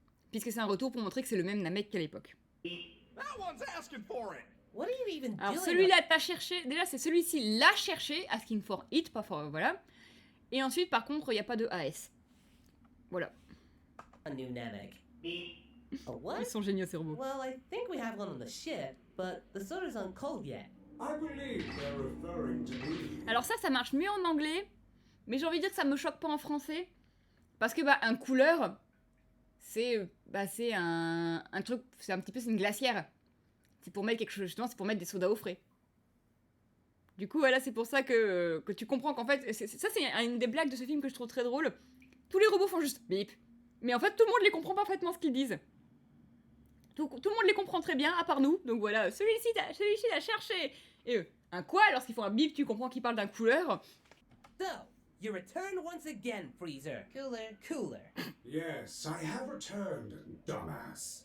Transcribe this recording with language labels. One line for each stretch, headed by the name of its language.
French: Puisque c'est un retour pour montrer que c'est le même Namek qu'à l'époque.
English: That one's asking for it. What are you even
French: Alors
English: doing?
French: celui-là, t'as cherché, déjà c'est celui-ci, l'a cherché,
English: asking for it,
French: pas for, voilà. Et ensuite, par contre, il n'y a pas de AS. Voilà,
English: A new Namek. A what?
French: ils sont géniaux ces robots.
English: Well, I think we have one on the ship, but the soda's aren't cold yet. I believe they're referring to me.
French: Alors ça marche mieux en anglais, mais j'ai envie de dire que ça me choque pas en français, parce que un couleur, c'est un truc, c'est un petit peu, c'est une glacière. C'est pour mettre quelque chose, justement, c'est pour mettre des sodas au frais. Du coup, voilà, c'est pour ça que tu comprends qu'en fait, ça c'est une des blagues de ce film que je trouve très drôle. Tous les robots font juste bip, mais en fait tout le monde les comprend parfaitement ce qu'ils disent. Tout le monde les comprend très bien, à part nous, donc voilà, celui-ci l'a cherché. Et un quoi, lorsqu'ils font un bip, tu comprends qu'ils parlent d'un couleur.
English: So, you return once again, Freezer. Cooler. Yes, I have returned, dumbass.